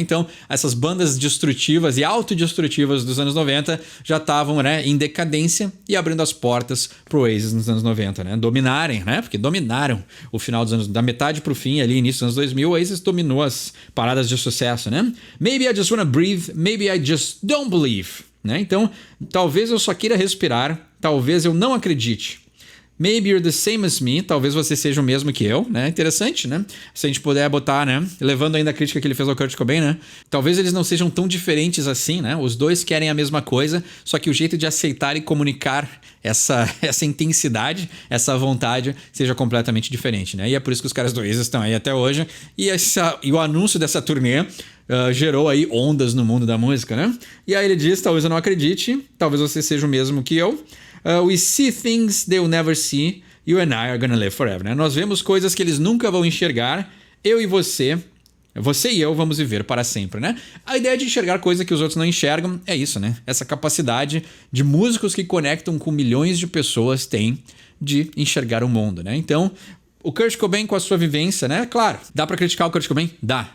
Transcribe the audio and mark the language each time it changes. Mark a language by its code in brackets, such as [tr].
[pt] Então, essas bandas destrutivas e autodestrutivas dos anos 90 já estavam, né, em decadência e abrindo as portas pro Oasis nos anos 90, né? Dominarem, né? Porque dominaram o final dos anos, da metade pro fim, ali, início dos anos 2000, o Oasis dominou as paradas de sucesso, né? [en] Maybe I just wanna breathe, maybe I just don't believe, né? [pt] Então, talvez eu só queira respirar, talvez eu não acredite. [en] Maybe you're the same as me. [pt] Talvez você seja o mesmo que eu, né? Interessante, né? Se a gente puder botar, né? Levando ainda a crítica que ele fez ao Kurt Cobain, né? Talvez eles não sejam tão diferentes assim, né? Os dois querem a mesma coisa, só que o jeito de aceitar e comunicar essa intensidade, essa vontade, seja completamente diferente, né? E é por isso que os caras do Oasis estão aí até hoje. E o anúncio dessa turnê gerou aí ondas no mundo da música, né? E aí ele diz: talvez eu não acredite, talvez você seja o mesmo que eu. [en] We see things they'll never see. You and I are gonna live forever. [pt] Né? Nós vemos coisas que eles nunca vão enxergar. Eu e você e eu vamos viver para sempre, né? A ideia de enxergar coisa que os outros não enxergam é isso, né? Essa capacidade de músicos que conectam com milhões de pessoas têm de enxergar o mundo, né? Então, o Kurt Cobain com a sua vivência, né? Claro, dá pra criticar o Kurt Cobain? Dá.